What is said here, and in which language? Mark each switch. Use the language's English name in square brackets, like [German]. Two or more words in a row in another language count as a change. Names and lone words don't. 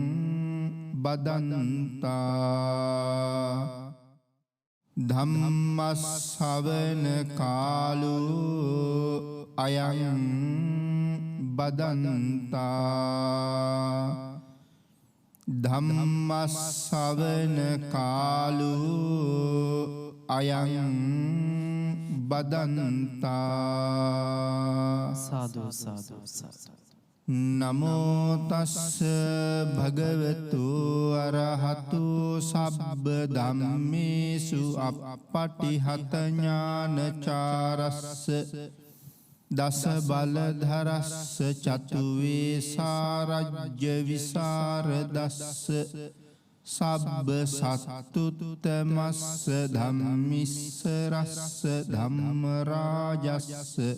[Pali] බදන්තා ධම්ම ශ්‍රවණ කාලෝ අයං බදන්තා ධම්ම ශ්‍රවණ කාලෝ අයං බදන්තා. සාදු සාදු සාදු. නමෝ තස්ස භගවතු අරහතු සබ්බ ධම්මේසු අප්පටිහත ඥානචාරස්ස දස බලධරස්ස චතු වේසාරජ්‍ය විසරදස්ස සබ්බ සත්තුත්තමස්ස ධම්මිස්සරස්ස ධම්ම රාජස්ස